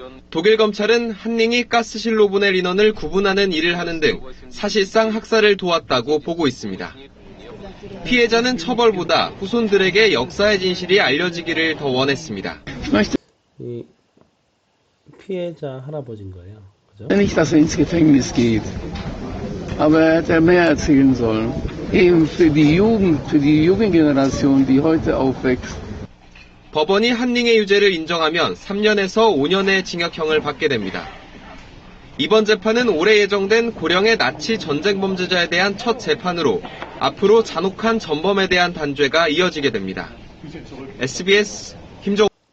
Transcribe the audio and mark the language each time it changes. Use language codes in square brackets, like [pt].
[ko] 독일 검찰은 한닝이 가스실로 보낼 인원을 구분하는 일을 하는 등 사실상 학살을 도왔다고 보고 있습니다. 피해자는 처벌보다 후손들에게 역사의 진실이 알려지기를 더 원했습니다. 이 피해자 할아버지인 거예요. 그죠? [de] Nicht, dass ins Gefängnis geht, aber hätte mehr erzählen sollen. Eben für die Jugend, für die Jugendgeneration, die heute aufwächst. [ko] 법원이 한닝의 유죄를 인정하면 3년에서 5년의 징역형을 받게 됩니다. 이번 재판은 올해 예정된 고령의 나치 전쟁 범죄자에 대한 첫 재판으로 앞으로 잔혹한 전범에 대한 단죄가 이어지게 됩니다. SBS 김정우.